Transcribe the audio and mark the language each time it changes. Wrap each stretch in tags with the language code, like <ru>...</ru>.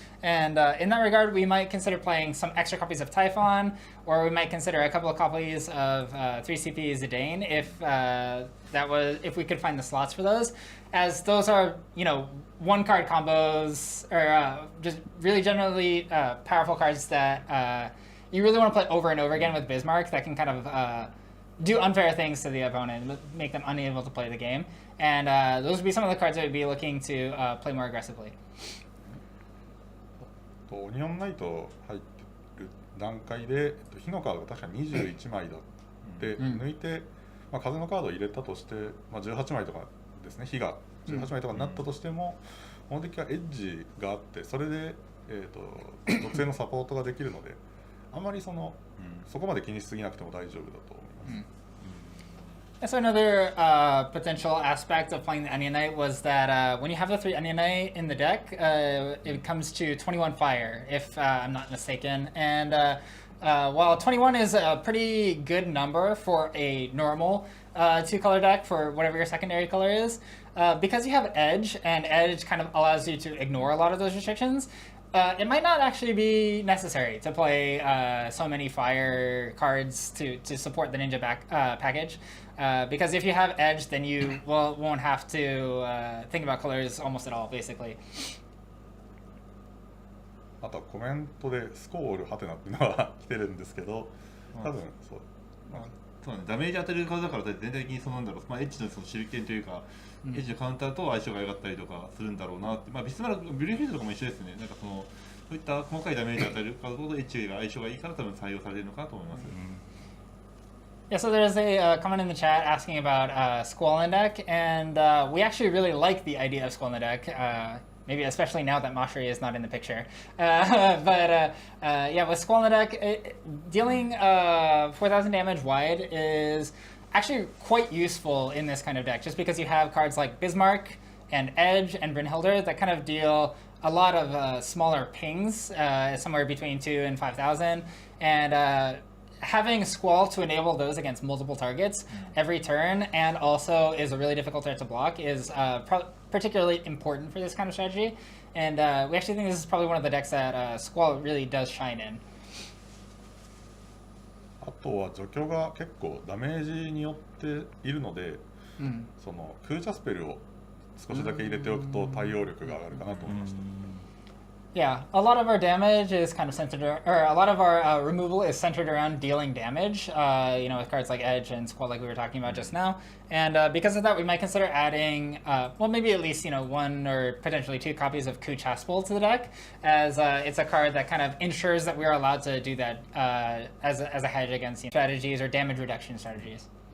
<en>And in that regard, we might consider playing some extra copies of Typhon, or we might consider a couple of copies of 3CP Zidane if we could find the slots for those, as those are, you know, one card combos, or just really generally powerful cards that you really want to play over and over again with Bismarck, that can kind of do unfair things to the opponent, make them unable to play the game. And those would be some of the cards that would be looking to play more aggressively.</en> <ja>オニオンナイト入ってる段階で、火のカードが確か21枚だって抜いて、まあ、風のカードを入れたとして、まあ、18枚とかですね、火が18枚とかになったとしても、このデッキはエッジがあって、それで、属性のサポートができるので、あまりそこまで気にしすぎなくても大丈夫だと思います。</ja> <en>So another potential aspect of playing the Onion Knight was that when you have the 3 Onion Knight in the deck, it comes to 21 fire, if I'm not mistaken. And while 21 is a pretty good number for a normal 2-color deck for whatever your secondary color is, because you have Edge, and Edge kind of allows you to ignore a lot of those restrictions, it might not actually be necessary to play so many fire cards to support the Ninja package. Because if you have Edge, then you won't have to think about colors almost at all, basically.</en> <ja>あとはコメントでスコールハテナっていうのが来てるんですけど、多分そう。そうね、ダメージ当てるカードだから全体的にそのなんだろう、まあ、エッジのその手裏剣というか、エッジのカウンターと相性が良かったりとかするんだろうなって、まあ、ビスマルク、ビュリーフィールドとかも一緒ですね。なんかそういった細かいダメージを与えるカードとエッジが相性がいいから多分採用されてるのかなと思います。</ja> <en>Yeah, so there's a comment in the chat asking about Squall in deck, and we actually really like the idea of Squall in the deck, maybe especially now that Mashri is not in the picture. But yeah, with Squall in the deck, dealing 4,000 damage wide is actually quite useful in this kind of deck, just because you have cards like Bismarck and Edge and Brynhilder that kind of deal a lot of smaller pings, somewhere between 2 and 5,000, and having Squall to enable those against multiple targets every turn, and also is a really difficult threat to block, is particularly important for this kind of strategy. And we actually think this is probably one of the decks that Squall really does shine in.</en> <ja>あとは除去が結構ダメージによっているので、その空茶スペルを少しだけ入れておくと対応力が上がるかなと思いました。</ja> <en>Yeah, a lot of our damage is kind of centered, or a lot of our removal is centered around dealing damage, you know, with cards like Edge and Squall, like we were talking about just now. And because of that, we might consider adding, well, maybe at least, you know, 1 or potentially 2 copies of Ku Chaspel to the deck, as it's a card that kind of ensures that we are allowed to do that as a hedge against, you know, strategies or damage reduction strategies.</en>